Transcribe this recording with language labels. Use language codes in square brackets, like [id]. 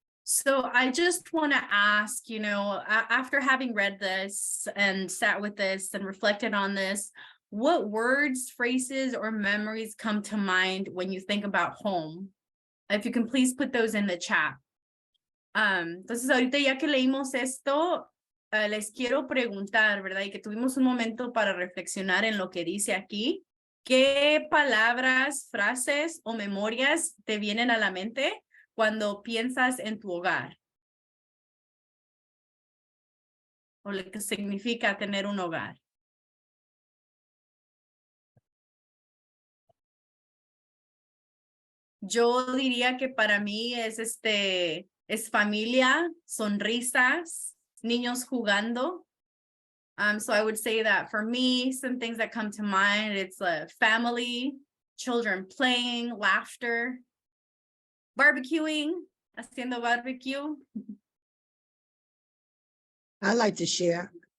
[en] So I just want to ask, after having read this and sat with this and reflected on this, what words, phrases, or memories come to mind when you think about home? If you can please put those in the chat. [es] Entonces, ahorita ya que leímos esto, les quiero preguntar, ¿verdad? Y que tuvimos un momento para reflexionar en lo que dice aquí. ¿Qué palabras, frases o memorias te vienen a la mente cuando piensas en tu hogar? O lo que significa tener un hogar. Yo diría que para mí es familia, sonrisas, niños jugando. [en] So I would say that for me, some things that come to mind, it's family, children playing, laughter, barbecuing, [es] haciendo barbecue. [en] I like to share.